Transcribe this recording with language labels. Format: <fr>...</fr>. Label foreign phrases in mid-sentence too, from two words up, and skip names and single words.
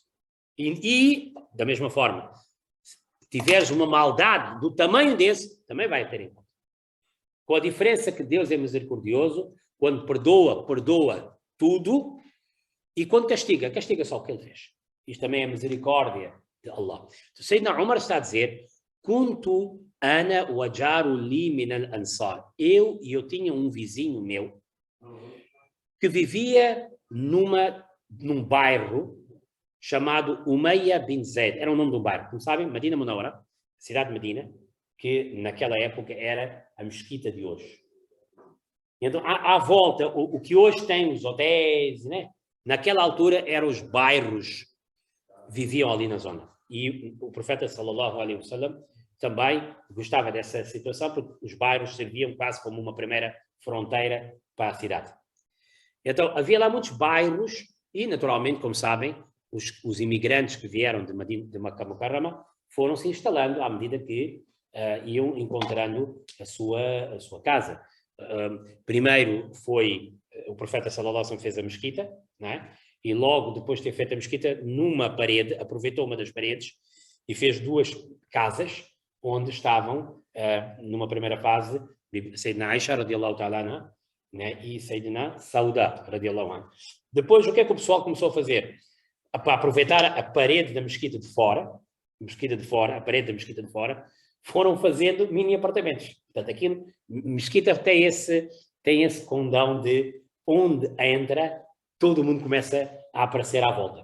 <pt>E da mesma forma, se tiveres uma maldade do tamanho desse, também vai ter em conta. Com a diferença que Deus é misericordioso, quando perdoa, perdoa tudo, e quando castiga, castiga só o que ele fez. Isto também é misericórdia de Allah. Então, Sayyidina Umar está a dizer,</pt> <ar>كنت أنا وجار لي من الأنصار.</ar> <pt>Eu tinha um vizinho meu que vivia num bairro chamado Umayya bin Zaid. Era o nome do bairro. Como sabem, Medina Munawara, cidade de Medina, que naquela época era a mesquita de hoje. Então, à volta, o que hoje tem os hotéis, né? Naquela altura eram os bairros, viviam ali na zona. E o profeta,</pt> <ar>صلى الله عليه وسلم,</ar> <pt>também gostava dessa situação, porque os bairros serviam quase como uma primeira fronteira para a cidade. Então, havia lá muitos bairros e, naturalmente, como sabem, os imigrantes que vieram de Makkah Mukarrama foram se instalando à medida que iam encontrando a sua casa. Primeiro foi o profeta</pt> <ar>صلى الله عليه وسلم</ar> <pt>fez a mesquita, não é? E logo depois de ter feito a mesquita, numa parede, aproveitou uma das paredes e fez duas casas onde estavam, numa primeira fase,</pt> <ar>سيدنا عائشة رضي الله تعالى عنها,</ar> <pt>né?</pt> <ar>E سيدنا سودة رضي الله عنها.</ar> <pt>Depois, o que é que o pessoal começou a fazer? Para aproveitar a parede da mesquita de fora, a parede da mesquita de fora, foram fazendo mini apartamentos. Portanto, aquilo, mesquita tem esse condão de onde entra, todo mundo começa a aparecer à volta.</pt>